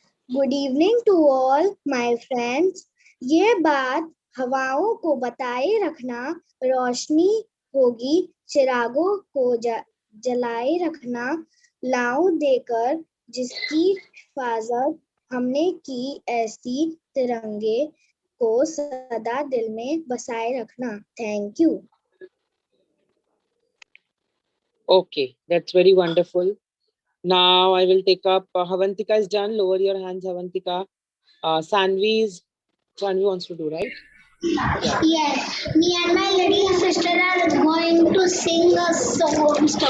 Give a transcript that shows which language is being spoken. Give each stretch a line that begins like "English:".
English: Good evening to all my friends.
Hindi: ये बात हवाओं को बताए रखना, रोशनी होगी चिरागों को जलाए रखना, लाओ देकर जिसकी हिफाजत हमने की, ऐसी तिरंगे को सदा दिल में बसाए रखना.
English: Thank you. Okay, that's very wonderful. Now I will take up Havantika is done. Lower your hands, Havantika. Sanvi wants to do, right? Yeah. Yes, me and my little sister are going to sing a song.